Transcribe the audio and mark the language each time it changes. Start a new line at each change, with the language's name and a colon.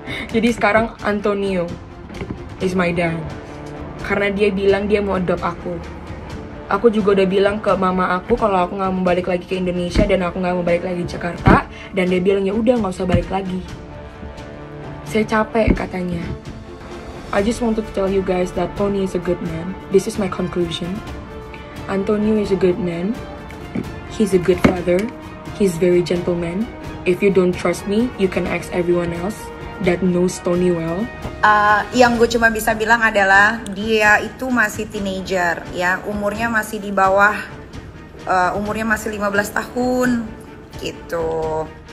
Indonesian: Jadi sekarang Antonio
English: is my dad,
Indonesian: karena dia bilang dia mau adopt aku. Aku juga udah bilang ke mama aku kalau aku nggak mau balik lagi ke Indonesia dan aku nggak mau balik lagi ke Jakarta, dan dia bilang ya udah nggak usah balik lagi. Saya capek katanya.
English: I just want to tell you guys that Tony is a good man. This is my conclusion. Antonio is a good man. He's a good father. He's very gentleman. If you don't trust me, you can ask everyone else that knows Tony well.
Indonesian: Yang gue cuma bisa bilang adalah dia itu masih teenager, ya, umurnya masih di bawah, umurnya masih 15 tahun, gitu.